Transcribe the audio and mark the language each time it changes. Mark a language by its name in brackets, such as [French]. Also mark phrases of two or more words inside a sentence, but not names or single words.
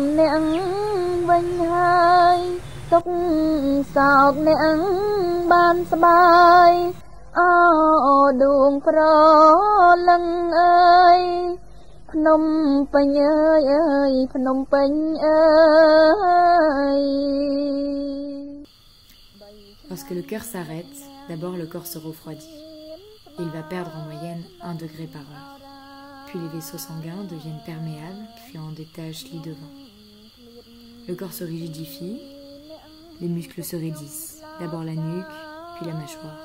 [Khmer] អ្នកវិញហើយទុកសោកអ្នកបានស្បាយអូដួងប្រលឹងអើយភ្នំពេញអើយអើយភ្នំពេញអើយ [French] Lorsque le cœur s'arrête, d'abord le corps se refroidit. Il va perdre en moyenne 1 degré par heure. Puis les vaisseaux sanguins deviennent perméables, créant des taches lit de vin. Le corps se rigidifie, les muscles se raidissent, d'abord la nuque, puis la mâchoire.